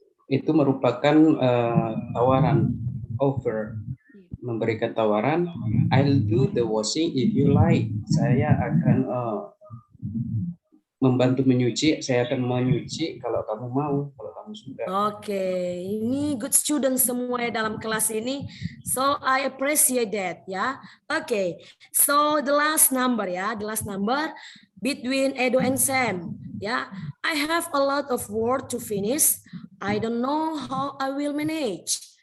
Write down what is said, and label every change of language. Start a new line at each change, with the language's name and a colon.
Indonesian: Itu merupakan tawaran, offer. Memberikan tawaran,
English: I'll do the washing if you like.
Indonesian: Saya akan membantu menyuci, saya akan menyuci kalau kamu mau, kalau kamu suka. Oke, ini
English: good student
Indonesian: semua dalam kelas ini.
English: So I appreciate that ya. Oke, so the last number ya, the last number between Edo and Sam. Ya, I have a lot of work to finish. I don't know how I will manage.